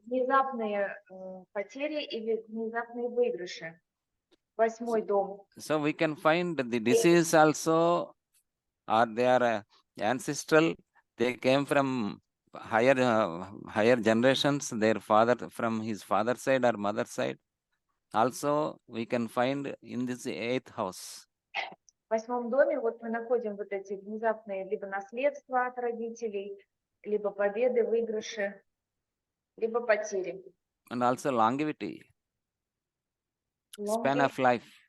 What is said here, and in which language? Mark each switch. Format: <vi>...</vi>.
<ru>Внезапные потери или внезапные выигрыши. Восьмой дом.</ru> <en>So we can find the disease also, or they are ancestral. They came from higher generations. Their father from his father's side or mother's side. Also, we can find in this eighth house.</en> <ru>В восьмом доме вот мы находим вот эти внезапные либо наследства от родителей, либо победы, выигрыши, либо потери.</ru> <en>And also longevity, span of life.</en>